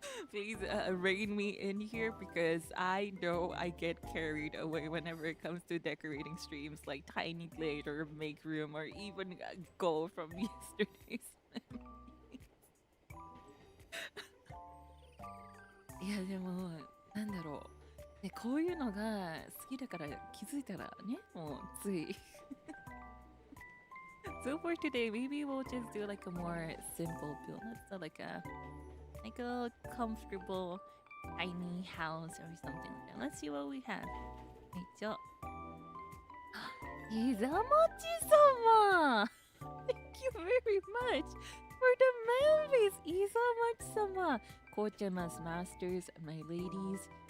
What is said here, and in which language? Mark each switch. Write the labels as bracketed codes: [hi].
[en] Please rein me in here because I know I get carried away whenever it comes to decorating streams like Tiny Glade or Make Room or even Goal from yesterday's memories. [ja] いやでもなんだろう、ね、こういうのが好きだから気づいたらね、もうつい。 [en] So for today, maybe we'll just do like a more simple build. Let's do like a comfortable tiny house or something like that. Let's see what we have. [ja] はい、じゃあ。 [en] イザマチ様 Thank you very much for the memories, イザマチ様 Kochama's masters, my ladies.